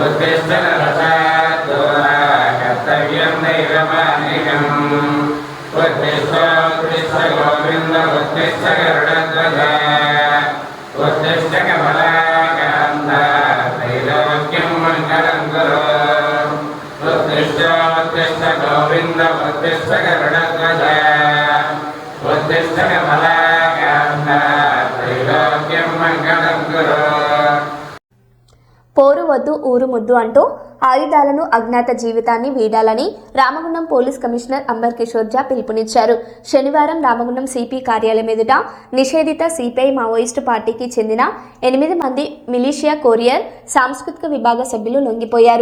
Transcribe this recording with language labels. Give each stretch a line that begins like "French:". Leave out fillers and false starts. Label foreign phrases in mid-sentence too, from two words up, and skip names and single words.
Sanskrit: कर्तव्यं दैवमानिकम् उत्तिष्ठ गोविन्द उत्तिष्ठ गरुडध्वज उत्तिष्ठ कमलाकान्त त्रैलोक्यं मङ्गलं कुरु उत्तिष्ठ गोविन्द उत्तिष्ठ गरुडध्वज उत्तिष्ठ कमलाकान्त त्रैलोक्यं मङ्गलं कुरु।
Telugu: పోరు వద్దు ఊరు ముద్దు అంటూ ఆయుధాలను అజ్ఞాత జీవితాన్ని వీడాలని రామగుండం పోలీస్ కమిషనర్ అంబర్ కిషోర్ జా పిలుపునిచ్చారు. శనివారం రామగుండం సిపి కార్యాలయం ఎదుట నిషేధిత సిపిఐ మావోయిస్టు పార్టీకి చెందిన 8 మంది మిలీషియా కొరియర్ సాంస్కృతిక విభాగ సభ్యులు లొంగిపోయారు.